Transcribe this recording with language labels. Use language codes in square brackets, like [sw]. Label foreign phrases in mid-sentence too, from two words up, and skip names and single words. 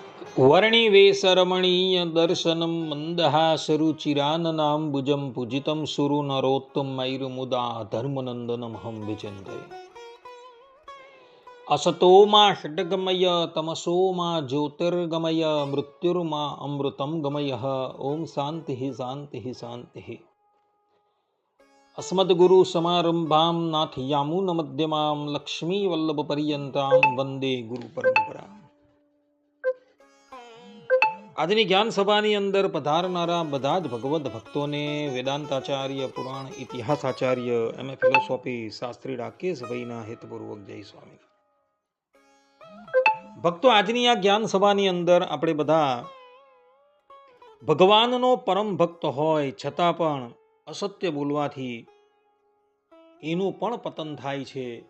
[sa] વર્ણિવેશરમણીય દર્શનમ મંદહાસરુચિરાનનાંબુજં પૂજિतं સુરુનરોત્તમૈર્મુદા ધર્મનંદનમહં વિચિંતયે. असतो मा षड्गमय तमसो मा ज्योतिर्गमय मृत्युर्मा अमृतं गमयः. ओम शांति शांति शांति. अस्मद्गुरु समारंभां नाथयामुन मध्यमां लक्ष्मी वल्लभ पर्यंतां वंदे गुरु परंपरा. [gu] આજની જ્ઞાન સભાની અંદર પધારનારા બધા જ ભગવદ ભક્તોને વેદાંતાચાર્ય, પુરાણ ઇતિહાસાચાર્ય, [en] MA philosophy [gu] શાસ્ત્રી રાકેશભાઈના હેતપૂર્વક જય સ્વામી. ભક્તો, આજની આ જ્ઞાન સભાની અંદર આપણે બધા ભગવાનનો પરમ ભક્ત હોય છતાં પણ અસત્ય બોલવાથી એનું પણ પતન થાય છે.